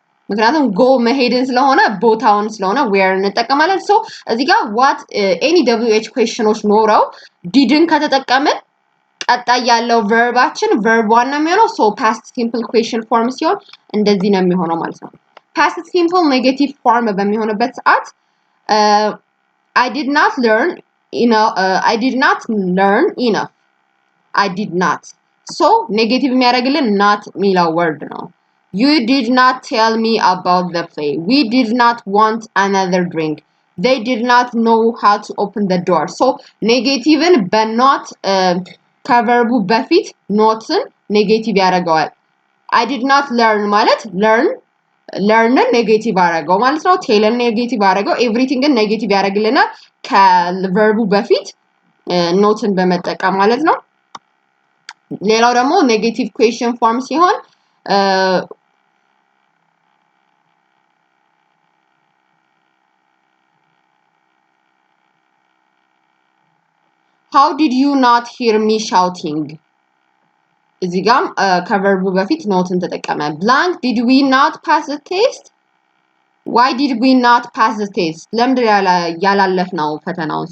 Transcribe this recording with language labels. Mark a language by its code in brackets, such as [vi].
[am] ምክንያቱም go መሄድን ስለሆነ ቦታውን ስለሆነ where እንጠቀማለን። so እዚህ ጋር what any wh questionዎች ኖረው didን ከተጠቀምን ቀጣይ ያለው verbaችን verb 1 ነው የሚሆነው። so past simple question form ሲሆን እንደዚህ ነው የሚሆነው ማለት ነው። past simple negative form በሚሆንበት ሰዓት [en] I did not learn I did not learn enough. I did not. so negative [am] የሚያደርግልን [en] not የሚለው word ነው። you did not tell me about the play. we did not want another drink. they did not know how to open the door. [am] so negativeን በnot ከቨርቡ በፊት ኖትን ኔጌቲቭ ያደርገዋል። I did not learn ማለት learn ኔጌቲቭ አደረገው ማለት ነው። ቴልን ኔጌቲቭ አደረገው። ኤቭሪቲንግን ኔጌቲቭ ያደርግልናል ከቨርቡ በፊት ኖትን በመጠቀም ማለት ነው። ሌላው ደግሞ ኔጌቲቭ ኩዌስቸን ፎርም ሲሆን [en] how did you not hear me shouting? [am] እዚህ ጋር ከቨርቡ በፊት ኖትን ተጠቀመ። [en] blank did we not pass the test? why did we not pass the test? [am] ለምንድን ያላለፍነው ፈተናውን?